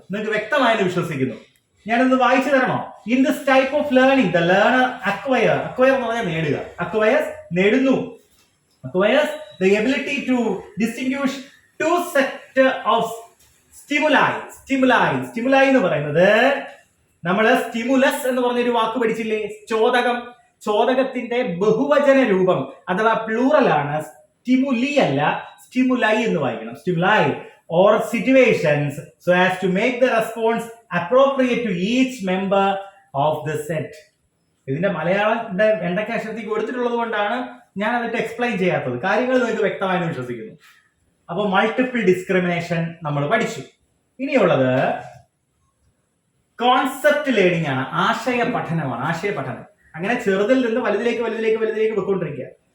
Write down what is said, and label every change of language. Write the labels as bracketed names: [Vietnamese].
[Malayalam] നിങ്ങൾക്ക് വ്യക്തമായെന്ന് വിശ്വസിക്കുന്നു. ഞാനൊന്ന് വായിച്ചു തരണോ? [English] in this type of learning the learner acquire [Malayalam] എന്ന് പറഞ്ഞാൽ നേടുക, അക്വയേഴ്സ് നേടുന്നു, [English] acquires the ability to distinguish 2 set of stimuli [Malayalam] എന്ന് പറയുന്നത് നമ്മള് സ്റ്റിമുലസ് എന്ന് പറഞ്ഞൊരു വാക്ക് പഠിച്ചില്ലേ? ചോദകത്തിന്റെ ബഹുവചന രൂപം അഥവാ പ്ലൂറൽ ആണ്. സ്റ്റിമുലി അല്ല, സ്റ്റിമുലൈ എന്ന് വായിക്കണം. [English] Stimuli or situations so as to make the response appropriate to each member of the set. [Malayalam] ഇതിന്റെ മലയാളം വെണ്ടക്ക അക്ഷരത്തേക്ക് കൊടുത്തിട്ടുള്ളത് കൊണ്ടാണ് ഞാൻ അതിട്ട് എക്സ്പ്ലെയിൻ ചെയ്യാത്തത്. കാര്യങ്ങൾ നിങ്ങൾക്ക് വ്യക്തമായി വിശ്വസിക്കുന്നു. അപ്പൊ മൾട്ടിപ്പിൾ ഡിസ്ക്രിമിനേഷൻ നമ്മൾ പഠിച്ചു. ഇനിയുള്ളത് കോൺസെപ്റ്റ് ലേണിംഗ് ആണ്, ആശയ പഠനമാണ്. ആശയ പഠനം അങ്ങനെ ചെറുതിൽ നിന്ന് വലുതിലേക്ക് പോയിക്കൊണ്ടിരിക്കുക.